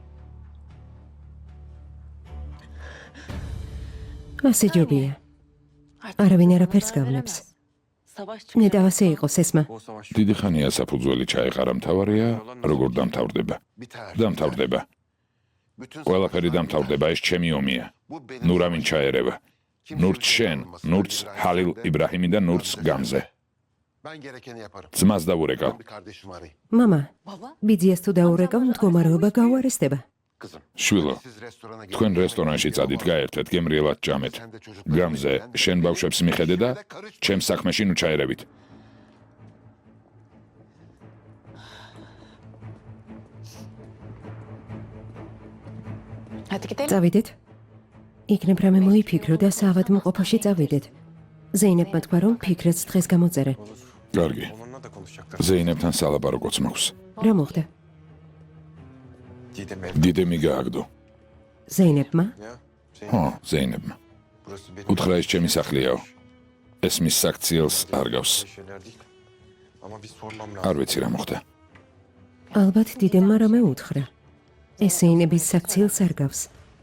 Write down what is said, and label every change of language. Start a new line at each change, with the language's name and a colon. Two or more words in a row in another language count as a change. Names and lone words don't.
Georgian: ასე ჯობია. არავინ არაფერს გავნებს. ნედავასე იყოს ესმა.
Turkish: O savaş.
Georgian: დიდი ხანია საფუძველი ჩაეყარა, მთავარია როგორ დამთავრდება.
Turkish: Biter.
Georgian: დამთავრდება.
Turkish: Bütün
Georgian: ყველაფერი დამთავრდება, ეს ჩემი ომია.
Turkish: bu benim
Georgian: ნუ რა ვინ ჩაერევა. ნურც შენ, ნურც ჰალილ იბრაჰიმი და ნურც გამზე.
Turkish: Ben gerekeni yaparım.
Georgian: ძმას დავურეკავ.
Turkish: Ben bir kardeşimi arayayım.
Georgian: მამა, ბიძიას თუ დაურეკავ, მდგომარეობა გაუარესდება.
Turkish: Kızım.
Georgian: შვილო,
Turkish: Siz restorana
Georgian: თქვენ
Turkish: gidin.
Georgian: რესტორანში წადით, გაერთეთ, გემრიელად ჭამეთ. გამზე, შენ ბავშვებს მიხედე და ჩემს საქმეში ნუ ჩაერევით. წავიდეთ. იქნებ რამე მოიფიქრო და საავადმყოფოში წავიდეთ. ზეინებმა თქვა, რომ ფიქრაც დღეს გამოწერენ. კარგი.
Turkish: Onunla da konuşacaklar.
Georgian: ზეინებთან სალაპარო კოც მაქვს. რა მოხდა?
Turkish: Didem ev.
Georgian: დიდემი გააგდო. ზეინებმა?
Turkish: Ya.
Georgian: ხო, ზეინებმა.
Turkish: Burası benim.
Georgian: უთხრა ეს ჩემი სახლიაო. ეს მის საქციელს არ გავს.
Turkish: Şeyler değil. Ama bir sormam
Georgian: არ
Turkish: lazım.
Georgian: ვიცი რა მოხდა. ალბათ დიდემმა რამე უთხრა. ეს ზეინების საქციელს არ გავს.